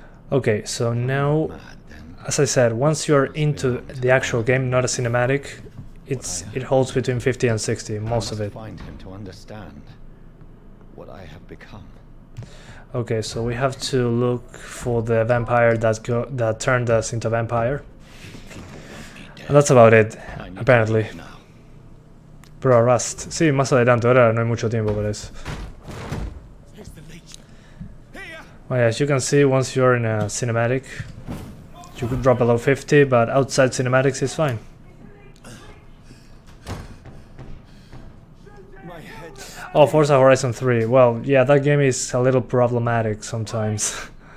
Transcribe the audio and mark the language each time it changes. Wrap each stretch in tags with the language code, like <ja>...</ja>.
<en>Okay, so now, as I said, once you're into the actual game, not a cinematic, it holds between 50 and 60, most of it. Find him to understand what I have become. Okay, so we have to look for the vampire that turned us into vampire. And that's about it, apparently.</en> <es>Pero Rust. Sí, más adelante, ahora no hay mucho tiempo para eso.</es> <en>Well, yeah, as you can see, once you're in a cinematic, you could drop below 50, but outside cinematics is fine. Oh, Forza Horizon 3. Well, yeah, that game is a little problematic sometimes.</en>